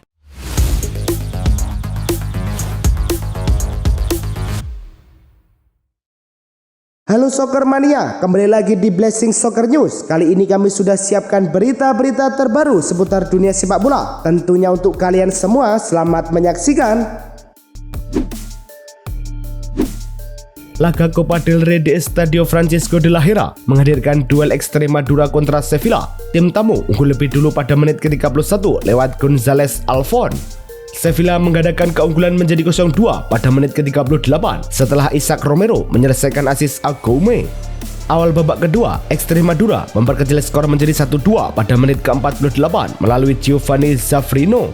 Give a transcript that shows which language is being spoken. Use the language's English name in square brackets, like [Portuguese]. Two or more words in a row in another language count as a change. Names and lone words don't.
[Indonesian] Halo Soccer Mania, kembali lagi di Blessing Soccer News. Kali ini kami sudah siapkan berita-berita terbaru seputar dunia sepak bola. Tentunya untuk kalian semua, selamat menyaksikan. Laga Copa del Rey di Estadio Francisco de la Hera menghadirkan duel Extremadura kontra Sevilla. Tim tamu unggul lebih dulu pada menit ke-31 lewat González Alfon. Sevilla menggadaikan keunggulan menjadi 0-2 pada menit ke-38 setelah Isaac Romero menyelesaikan asis Agoume. Awal babak kedua, Extremadura memperkecil skor menjadi 1-2 pada menit ke-48 melalui Giovanni Zafrino.